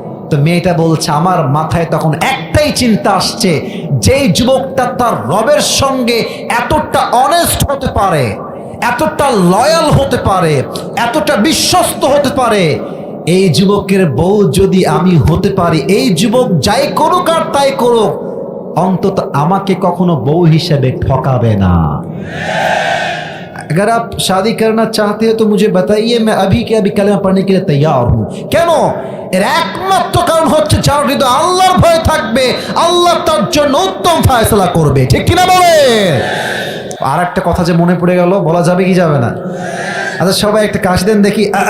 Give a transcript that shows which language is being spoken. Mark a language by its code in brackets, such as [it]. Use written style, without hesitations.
[bn] তো মেয়েটা বলছে আমার মাথায় তখন একটাই চিন্তা আসছে, যেই যুবকটা তার রবের সঙ্গে এতটা অনেস্ট হতে পারে, এতটা লয়াল হতে পারে, এতটা বিশ্বস্ত হতে পারে, এই যুবকের বউ যদি আমি হতে পারি, এই যুবক যাই করুক আর তাই করুক, অন্তত আমাকে কখনো বউ হিসেবে ঠকাবে না। [hi] अगर आप शादी करना चाहते हो तो मुझे बताइए, मैं अभी के अभी कलमा पढ़ने के लिए तैयार हूं। [bn] কেন? এর একমাত্র কারণ হচ্ছে যার হৃদয়ে আল্লাহর ভয় থাকবে, আল্লাহ তার জন্য উত্তম ফয়সালা করবে, ঠিক কিনা বলে? আর একটা কথা যে মনে পড়ে গেল, বলা যাবে কি যাবে না? আচ্ছা সবাই একটা কাশি দেন দেখি।